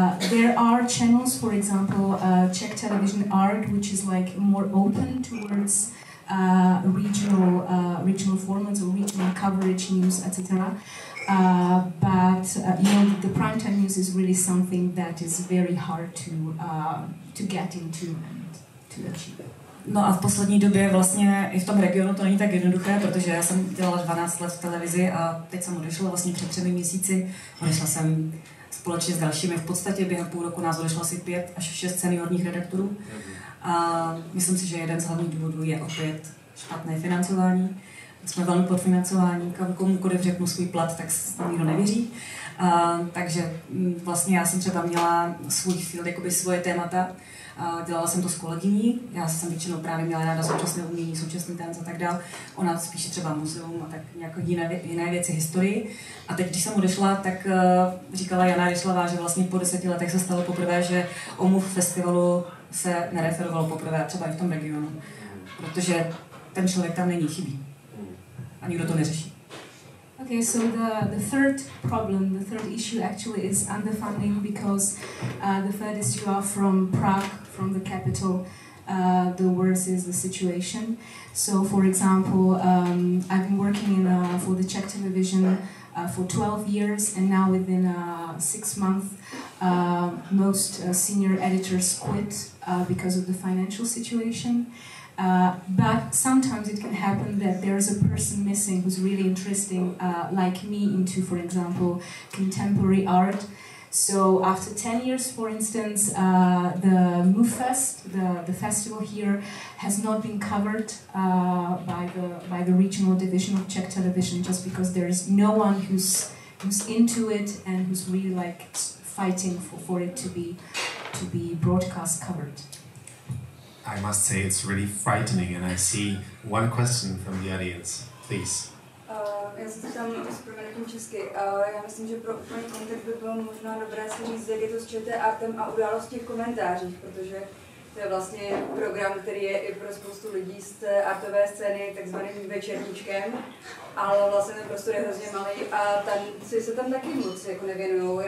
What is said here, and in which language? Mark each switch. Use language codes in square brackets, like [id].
[en] There are channels, for example, Czech Television Art, which is like more open towards regional formats or regional coverage, news, etc. But the primetime news is really something that is very hard to get into and to achieve. [cs] No a v poslední době vlastně i v tom regionu to není tak jednoduché, protože já jsem dělala 12 let v televizi a teď jsem odešla vlastně před 3 měsíci. Odešla jsem společně s dalšími. V podstatě během půl roku nás odešlo asi 5 až 6 seniorních redaktorů. A myslím si, že jeden z hlavních důvodů je opět špatné financování. Jsme velmi podfinancování, komukoliv řeknu svůj plat, tak nikdo nevěří. Takže vlastně já jsem třeba měla svůj field, jakoby svoje témata. Dělala jsem to s kolegyní, já jsem většinou právě měla ráda současné umění, současný tanec a tak dál. Ona spíše třeba muzeum a tak nějaké jiné věci, historii. A teď, když jsem odešla, tak říkala Jana Ryšlavá, že vlastně po 10 letech se stalo poprvé, že o MOVE festivalu se nereferovalo poprvé, třeba i v tom regionu. Protože ten člověk tam není, chybí. A nikdo to neřeší. [en] Okay, so the third problem, the third issue actually is underfunding because the furthest you are from Prague, from the capital, the worse is the situation. So, for example, I've been working for the Czech Television for 12 years, and now within 6 months, most senior editors quit because of the financial situation. But sometimes it can happen that there's a person missing who's really interesting, like me, into, for example, contemporary art. So after 10 years, for instance, the MOVE Fest, the festival here, has not been covered by the regional division of Czech Television, just because there is no one who's into it and who's really like fighting for it to be broadcast covered. I must say it's really frightening, and I see one question from the audience. Please. [cs] Já se tam s proměnutím česky. Já myslím, že pro úplný kontext by bylo možná dobré si říct, jak je to s ČT artem a události v komentářích, protože to je vlastně program, který je i pro spoustu lidí z té artové scény takzvaným večerníčkem, ale vlastně ten prostor je hrozně malý a tanci se tam taky moc jako nevěnujou.